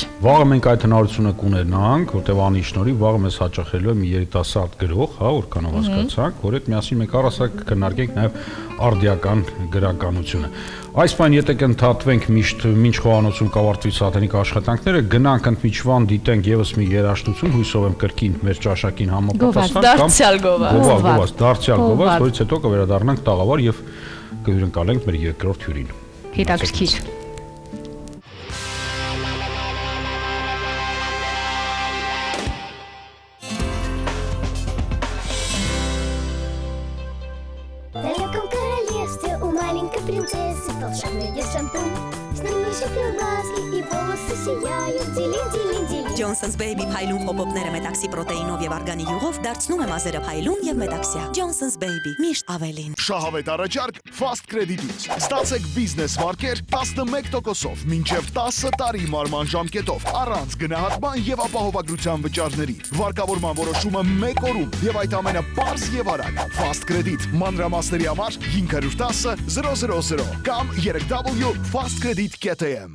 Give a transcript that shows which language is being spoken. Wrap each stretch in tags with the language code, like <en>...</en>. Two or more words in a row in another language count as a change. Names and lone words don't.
<hy>Վաղը մենք այդ հնարավորությունը կունենանք, որտեղ անի շնորհիվ վաղը մեզ հաճախելու է մի երիտասարդ գրող, հա, որքանով հասկացանք, որ այդ միասին մենք առասարակ կքննարկենք նաեւ արդիական գրականությունը։ Այս բան եթե կընդհատվենք մինչ խոհանոցում կավարտվի սատենիկ աշխատանքները, գնանք ընդմիջվան դիտենք եւս մի երաժշտություն, հույսով եմ կրկին մեր ճաշակին համապատասխան Դարձյալ գովազ, դարձյալ գովազ, որից հետո կվերադառնանք տաղավար եւ կհյուրընկալենք մեր երկրորդ հյուրին։ Հետաքրքիր։</hy> <ru>Далеком королевстве у маленькой принцессы волшебный есть шампунь. С ним мишек глазки и волосы сияют. Дилин-дилин-дилин.</ru> <hy>Johnson's Baby փայլուն խոպոպները մետաքսի պրոտեինով եւ արգանի յուղով դարձնում է մազերը փայլուն եւ մետաքսյա։ Johnson's Baby միշտ ավելին։ Շահավետ առաջարկ Fast Credit-ից։ Ստացեք բիզնես վարկեր 11%-ով մինչև 10 տարի մարման ժամկետով առանց գնահատման եւ ապահովագրության վճարների։ Վարկավորման որոշումը 1 օրում եւ այդ ամենը պարզ եւ արագ։ Fast Credit մանրամասների համար 510 000 կամ 3W.fastcredit.am</hy>